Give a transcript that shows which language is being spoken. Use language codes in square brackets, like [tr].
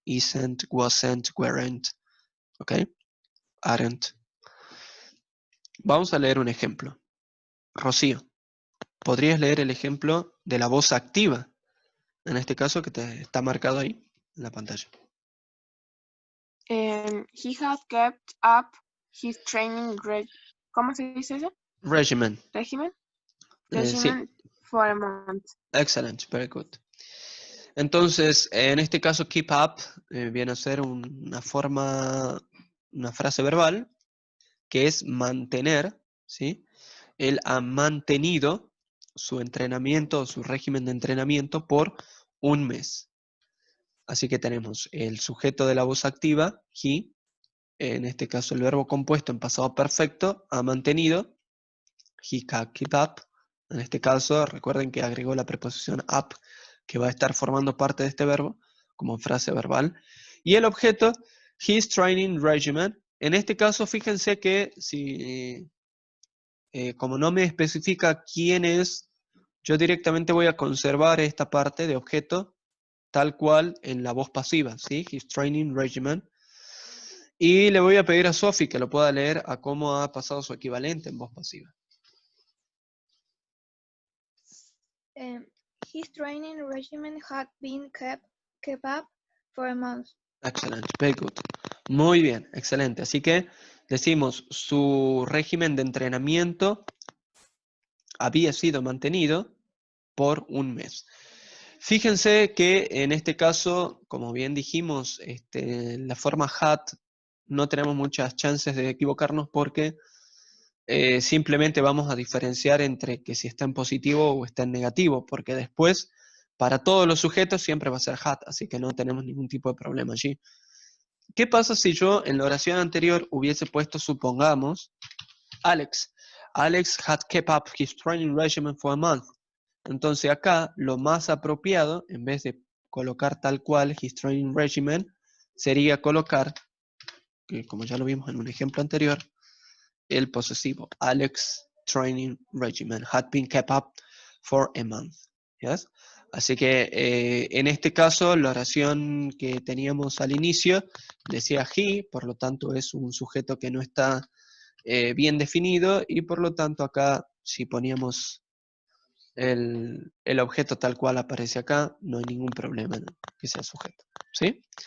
[en] Isn't, wasn't, weren't, ¿ok? Aren't. [es] Vamos a leer un ejemplo. Rocío, ¿podrías leer el ejemplo de la voz activa? En este caso que te está marcado ahí en la pantalla. [en] He had kept up his training [es] ¿cómo se dice eso? [en] Regimen. Regimen. [es] Sí, [en] Regimen for a month. excellent, very good. [es] Entonces, en este caso, keep up viene a ser una forma, una frase verbal que es mantener, ¿sí? Él ha mantenido su entrenamiento, su régimen de entrenamiento por un mes. Así que tenemos el sujeto de la voz activa, he, en este caso el verbo compuesto en pasado perfecto, ha mantenido, [en] he can keep up. [es] En este caso, recuerden que agregó la preposición up, que va a estar formando parte de este verbo como frase verbal. Y el objeto, [en] his training regimen. [es] En este caso, fíjense que si, como no me especifica quién es, yo directamente voy a conservar esta parte de objeto tal cual en la voz pasiva, ¿sí? [en] His training regimen. [es] Y le voy a pedir a Sophie que lo pueda leer a cómo ha pasado su equivalente en voz pasiva. [en] His training regimen had been kept up for a month. [es] Excelente, [en] very good. [es] Muy bien, excelente. Así que decimos, su régimen de entrenamiento había sido mantenido por un mes. Fíjense que en este caso, como bien dijimos, la forma had no tenemos muchas chances de equivocarnos porque simplemente vamos a diferenciar entre que si está en positivo o está en negativo, porque después para todos los sujetos siempre va a ser had, así que no tenemos ningún tipo de problema allí. ¿Qué pasa si yo en la oración anterior hubiese puesto, supongamos, [en] Alex had kept up his training regimen for a month? [es] Entonces acá lo más apropiado, en vez de colocar tal cual [en] his training regimen, [es] sería colocar, que como ya lo vimos en un ejemplo anterior, el posesivo. [en] Alex training regimen had been kept up for a month. ¿Yes? [es] Así que en este caso la oración que teníamos al inicio decía he, por lo tanto es un sujeto que no está bien definido y por lo tanto acá si poníamos el objeto tal cual aparece acá, no hay ningún problema en que sea sujeto. ¿Sí?